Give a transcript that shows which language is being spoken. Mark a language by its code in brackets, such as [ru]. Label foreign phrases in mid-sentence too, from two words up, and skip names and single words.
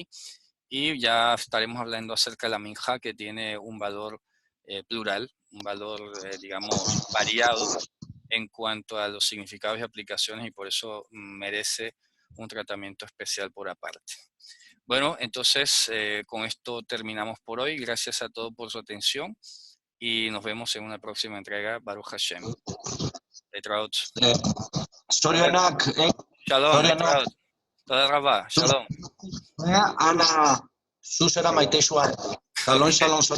[es] Y ya estaremos hablando acerca de la minja, que tiene un valor plural, un valor, digamos, variado en cuanto a los significados y aplicaciones, y por eso merece un tratamiento especial por aparte. Bueno, entonces con esto terminamos por hoy. Gracias a todos por su atención y nos vemos en una próxima entrega. [he] ברוך השם. להתראות. [eu] Sorionak, [he] שלום, להתראות. תודה רבה. שלום. Ana, Susera Maitesua. שלום, שלום.